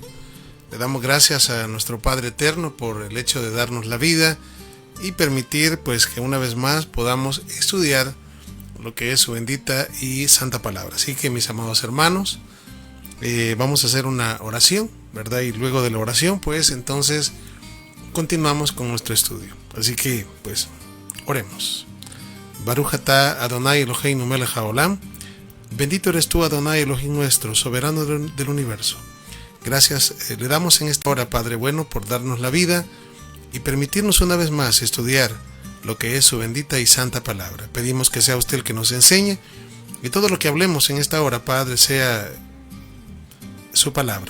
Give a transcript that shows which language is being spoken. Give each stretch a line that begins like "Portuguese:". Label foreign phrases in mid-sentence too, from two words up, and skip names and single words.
Spanish: Le damos gracias a nuestro Padre Eterno por el hecho de darnos la vida y permitir pues que una vez más podamos estudiar lo que es su bendita y santa palabra. Así que, mis amados hermanos, vamos a hacer una oración, ¿verdad? Y luego de la oración pues entonces continuamos con nuestro estudio. Así que pues oremos.
Hebrew: ברוך אתה אדוני אלוהינו מלך העולם.
Spanish: Bendito eres tú, Adonai Elohim nuestro, soberano del universo. Gracias le damos en esta hora, Padre bueno, por darnos la vida y permitirnos una vez más estudiar lo que es su bendita y santa palabra. Pedimos que sea usted el que nos enseñe y todo lo que hablemos en esta hora, Padre, sea su palabra.